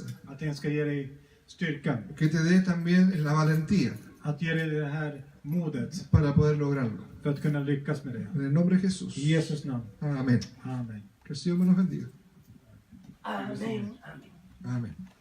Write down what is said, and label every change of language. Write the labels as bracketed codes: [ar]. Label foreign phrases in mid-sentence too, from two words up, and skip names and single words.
[sv] Att den ska ge dig styrkan. [es] que te dé también la valentía [sv] Att ge dig det här modet [es] para poder lograrlo. [sv] för att kunna lyckas med det. [es] En el nombre de Jesús. [sv] I Jesus namn. [es] Amén. [sv] Amen. [es] Que el Señor me los bendiga. [sv] Amen. Amen. [es] Amén.